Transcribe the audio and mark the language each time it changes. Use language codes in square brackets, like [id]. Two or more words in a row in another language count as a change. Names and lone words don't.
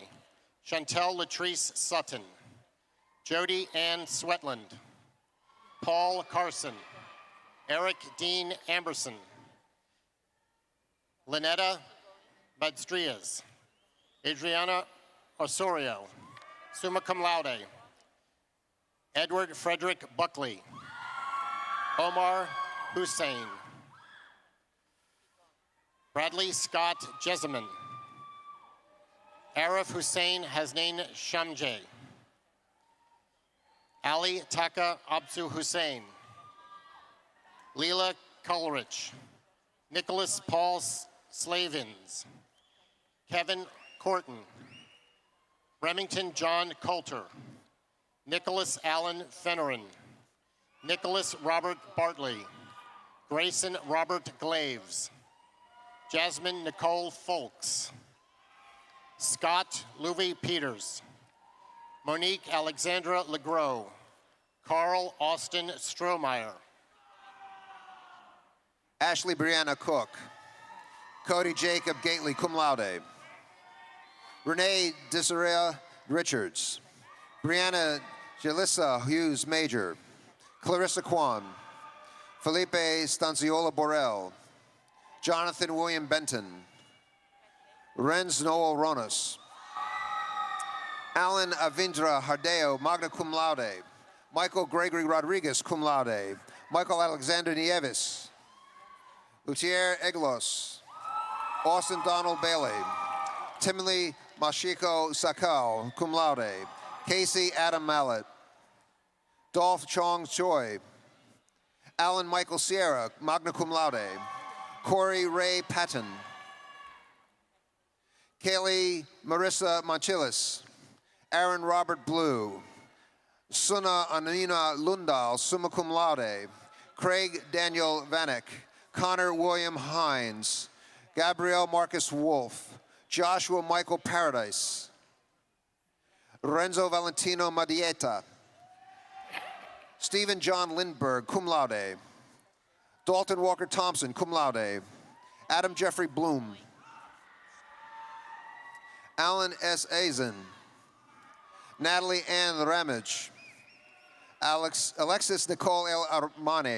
[en] Chantel Latrice Sutton. Jody Ann Swetland. Paul Carson. Eric Dean Amberson. Lynetta Badstrias. Adriana Osorio. [la] Summa cum laude. [en] Edward Frederick Buckley. Omar Hussein. Bradley Scott Jessamine. Arif Hussein Hasnain Shamjeh. Ali Taka Absu Hussein. Leela Coleridge. Nicholas Paul Slavins. Kevin Corton. Remington John Coulter. Nicholas Allen Fennerin. Nicholas Robert Bartley. Grayson Robert Glaves. Jasmine Nicole Folks. Scott Louis Peters. Monique Alexandra Legros. Carl Austin Strohmeyer. Ashley Brianna Cook. Cody Jacob Gately, [la] cum laude. [en] Renee Desiree Richards. Brianna Jalissa Hughes Major. Clarissa Kwan. Felipe Stanciola Borrell. Jonathan William Benton. Renz Noel Ronas. Alan Avindra Hardeo, [la] magna cum laude. [en] Michael Gregory Rodriguez, [la] cum laude. [en] Michael Alexander Nieves. Lutier Eglos. Austin Donald Bailey. Timothy Mashiko Sakao, [la] cum laude. [en] Casey Adam Mallet. Dolph Chong Choi. Alan Michael Sierra, [la] magna cum laude. [en] Corey Ray Patton. Kaylee Marissa Manchilis. Aaron Robert Blue. Suna Anina Lundal, [la] summa cum laude. [en] Craig Daniel Vanek. Connor William Hines. Gabrielle Marcus Wolf. Joshua Michael Paradise. Renzo Valentino Madieta. Stephen John Lindberg, [la] cum laude. [en] Dalton Walker Thompson, [la] cum laude. [en] Adam Jeffrey Bloom. Alan S. Azen. Natalie Ann Ramage. Alexis Nicole El Armane.